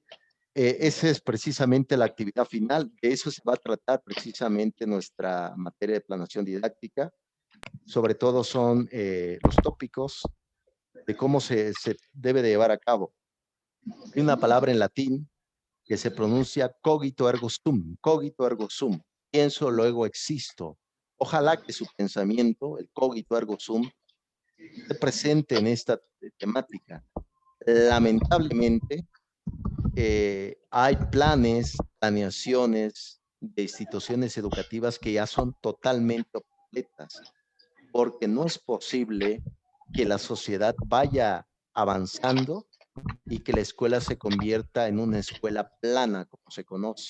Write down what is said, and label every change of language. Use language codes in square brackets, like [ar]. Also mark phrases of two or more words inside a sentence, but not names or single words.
[es] Esa es precisamente la actividad final. De eso se va a tratar precisamente nuestra materia de planeación didáctica. Sobre todo son los tópicos de cómo se debe de llevar a cabo. Hay una palabra en latín que se pronuncia [la] cogito ergo sum, cogito ergo sum. [es] Pienso, luego existo. Ojalá que su pensamiento, el [la] cogito ergo sum, [es] esté presente en esta temática. Lamentablemente, hay planeaciones de instituciones educativas que ya son totalmente obsoletas, porque no es posible que la sociedad vaya avanzando y que la escuela se convierta en una escuela plana, como se conoce.